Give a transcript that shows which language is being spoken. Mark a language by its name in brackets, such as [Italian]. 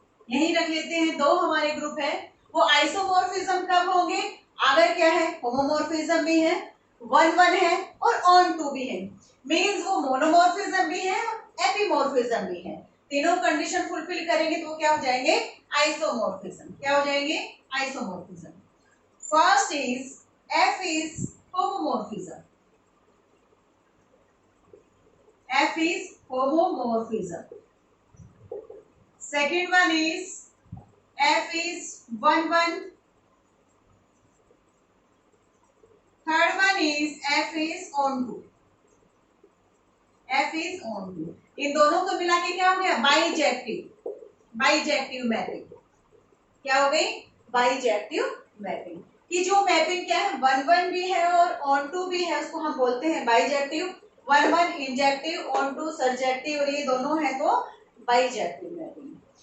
[Hindi] यही रख लेते हैं, दो हमारे ग्रुप है। वो आइसोमॉर्फिज्म कब होंगे, अगर क्या है होमोमॉर्फिज्म भी है 1 1 है और ऑन टू भी है, मींस वो मोनोमॉर्फिज्म भी है एपीमॉर्फिज्म भी है, तीनों कंडीशन फुलफिल करेंगे तो क्या हो जाएंगे आइसोमॉर्फिज्म। क्या हो जाएंगे isomorphism. [English] First is f is homomorphism, f is homomorphism। second one is f is 1 1, third one is f is on 2। F is on to। [Hindi] इन दोनों को मिला के क्या हो गया? Bijective, bijective mapping. क्या हो गई? Bijective mapping. कि जो मैपिंग क्या है, 1-1 भी है और ऑन टू भी है, उसको हम बोलते हैं bijective. 1-1 injective, on to surjective, और ये दोनों है तो बाइजेक्टिव मैपिंग।